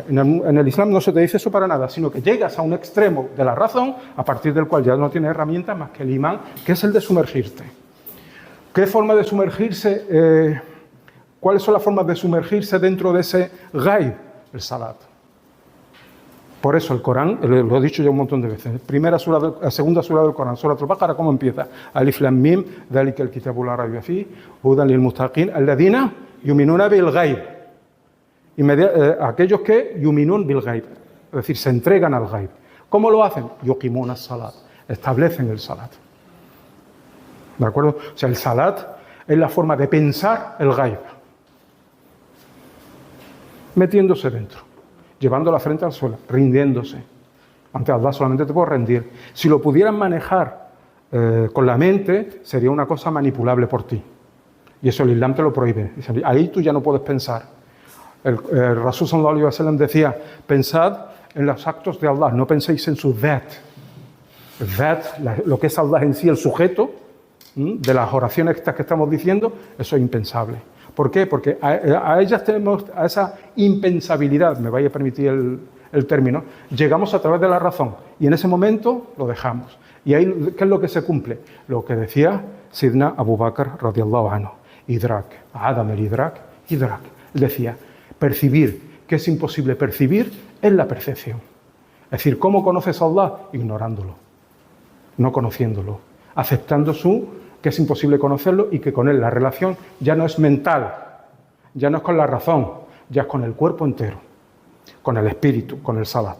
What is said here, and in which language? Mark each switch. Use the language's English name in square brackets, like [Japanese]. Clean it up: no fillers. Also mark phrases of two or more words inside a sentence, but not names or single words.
[Spanish] En el Islam no se te dice eso para nada, sino que llegas a un extremo de la razón, a partir del cual ya no tienes herramienta más que el imán, que es el de sumergirte. ¿Qué forma de sumergirse? ¿Cuáles son las formas de sumergirse dentro de ese Gaib? El salat. Por eso el Corán, lo he dicho ya un montón de veces, segunda sura del Corán, Surat al-Baqara, ¿cómo empieza? [Arabic] الم ذلك الكتاب لا ريب فيه هدى للمتقين الذين يؤمنون بالغيب. [Spanish] Aquellos que [Arabic] يؤمنون بالغيب, [Spanish] es decir, se entregan al Gaib. ¿Cómo lo hacen? [Arabic] يقيمون الصلاة, [Spanish] establecen el salat. ¿De acuerdo? O sea, el salat es la forma de pensar el Gaib. Metiéndose dentro, llevando la frente al suelo, rindiéndose. Ante Allah solamente te puedes rendir. Si lo pudieran manejar con la mente, sería una cosa manipulable por ti. Y eso el Islam te lo prohíbe. Ahí tú ya no puedes pensar. El Rasul [Arabic] صلى الله عليه وسلم [Spanish] decía, pensad en los actos de Allah, no penséis en su dhat. El dhat, lo que es Allah en sí, el sujeto de las oraciones estas que estamos diciendo, eso es impensable. ¿Por qué? Porque a ellas tenemos, a esa impensabilidad, me vaya a permitir el término, llegamos a través de la razón y en ese momento lo dejamos. Y ahí, ¿qué es lo que se cumple? Lo que decía Sidna Abu Bakr [Arabic] رضي الله عنه, إدراك عدم الإدراك. [Spanish] Él decía, percibir, que es imposible percibir, es la percepción. Es decir, ¿cómo conoces a Allah? Ignorándolo, no conociéndolo, aceptando que es imposible conocerlo y que con él la relación ya no es mental, ya no es con la razón, ya es con el cuerpo entero, con el espíritu, con el salat.